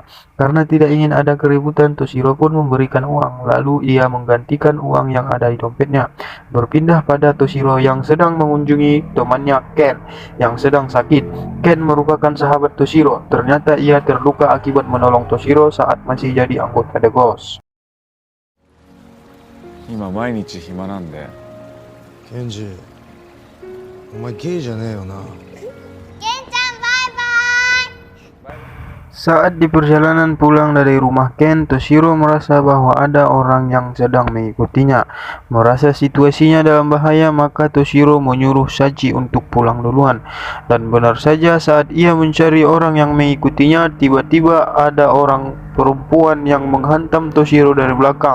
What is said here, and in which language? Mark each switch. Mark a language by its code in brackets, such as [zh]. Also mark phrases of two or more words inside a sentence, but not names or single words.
[id] Karena tidak ingin ada keributan, Toshiro pun memberikan uang, lalu ia menggantikan uang yang ada di dompetnya. Berpindah pada Toshiro yang sedang mengunjungi temannya Ken yang sedang sakit. Ken merupakan sahabat Toshiro. Ternyata ia terluka akibat menolong Toshiro saat masih jadi anggota The Ghost. [ja] 今毎日暇なんで。ケンジ、お前ゲイじゃねえよな。 [id] Saat di perjalanan pulang dari rumah Ken, Toshiro merasa bahwa ada orang yang sedang mengikutinya. Merasa situasinya dalam bahaya, maka Toshiro menyuruh Sachi untuk pulang duluan. Dan benar saja, saat ia mencari orang yang mengikutinya, tiba-tiba ada orang perempuan yang menghantam Toshiro dari belakang.